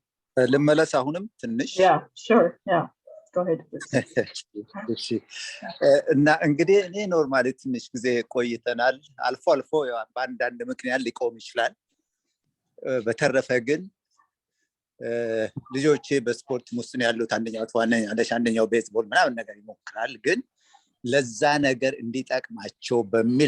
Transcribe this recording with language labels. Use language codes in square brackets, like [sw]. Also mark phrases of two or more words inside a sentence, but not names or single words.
[am] ልመለስ አሁንም ትንሽ [en] Yeah, sure. Yeah. Go ahead. [am] እሺ እና እንግዲህ እኔ ኖርማሊ ትንሽ ጊዜ ቆይተናል አልፎ አልፎ በአንዳንድ ምክንያት ሊቆም ይችላል በተረፈ ግን ልጆቼ በስፖርት ውስጥ ያሉት አንደኛው ተዋናኝ አንደኛው ቤዝቦል ምናምን ነገር ይሞክራል ግን ለዛ ነገር እንዲጠቅማቸው በሚል